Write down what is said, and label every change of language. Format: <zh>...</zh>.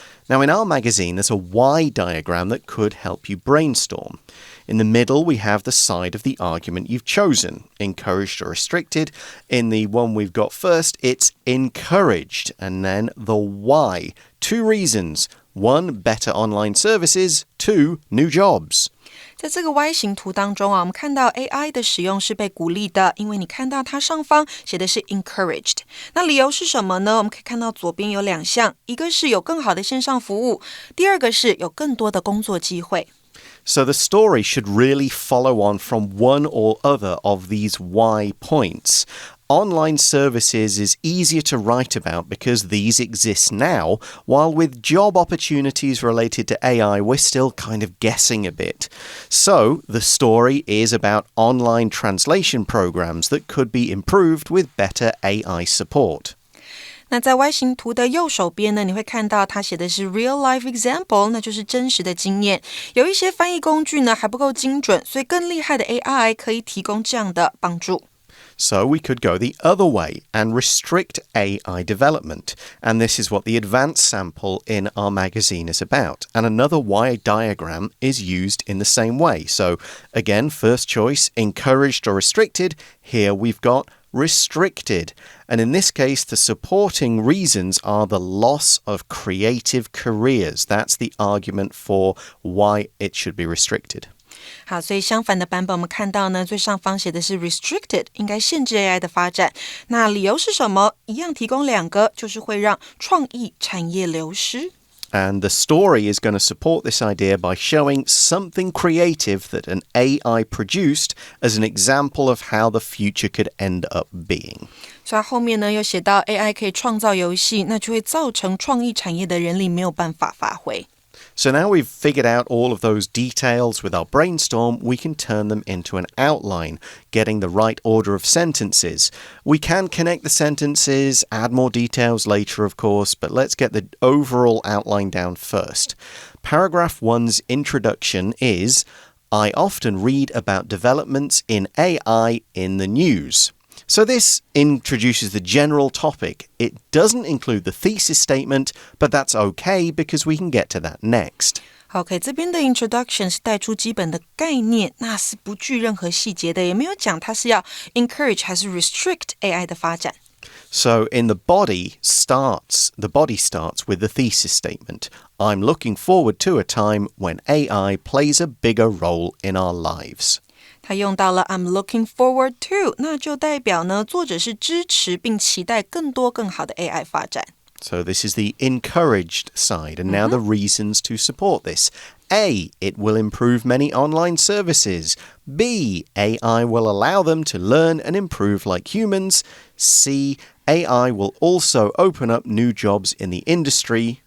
<en>Now, in our magazine, there's a why diagram that could help you brainstorm. In the middle, we have the side of the argument you've chosen, encouraged or restricted. In the one we've got first, it's encouraged, and then the why. 2 reasons. 1. Better online services. 2. New jobs.</en> <zh>在这个 Y 型图当中啊，我们看到 AI 的使用是被鼓励的，因为你看到它上方写的是 encouraged。那理由是什么呢？我们可以看到左边有2项，一个是有更好的线上服务，第二个是有更多的工作机会。</zh> <en>So the story should really follow on from one or other of these why points. Online services is easier to write about because these exist now, while with job opportunities related to AI, we're still kind of guessing a bit. So the story is about online translation programs that could be improved with better AI support.</en> <zh>那在 Y 型图的右手边呢，你会看到它写的是</zh> <en>real life example，</en> <zh>那就是真实的经验。有一些翻译工具呢还不够精准，所以更厉害的 AI 可以提供这样的帮助。</zh> <en>So we could go the other way and restrict AI development. And this is what the advanced sample in our magazine is about. And another Y diagram is used in the same way. So again, first choice, encouraged or restricted. Here we've got restricted. And in this case, the supporting reasons are the loss of creative careers. That's the argument for why it should be restricted.</en> <zh>好，所以相反的版本我们看到呢，最上方写的是 restricted， 应该限制 AI 的发展。那理由是什么？一样提供2个，就是会让创意产业流失。</zh> <en>And the story is going to support this idea by showing something creative that an AI produced as an example of how the future could end up being.</en> <zh>所以后面呢又写到 AI 可以创造游戏，那就会造成创意产业的人力没有办法发挥。</zh> <en>So now we've figured out all of those details with our brainstorm, we can turn them into an outline, getting the right order of sentences. We can connect the sentences, add more details later, of course, but let's get the overall outline down first. Paragraph 1's introduction is, I often read about developments in AI in the news. So this introduces the general topic. It doesn't include the thesis statement, but that's okay because we can get to that next.</en> <zh>OK， 这边的 introduction 是带出基本的概念，那是不具任何细节的，也没有讲它是要 encourage 还是 restrict AI 的发展。</zh> <en>So in the body starts with the thesis statement. I'm looking forward to a time when AI plays a bigger role in our lives.</en> <zh>他用到了</zh> <en>I'm looking forward to，</en> <zh>那就代表呢，作者是支持并期待更多更好的 AI 发展。</zh> <en>So this is the encouraged side, and now the reasons to support this. A, it will improve many online services. B, AI will allow them to learn and improve like humans. C, AI will also open up new jobs in the industry.</en>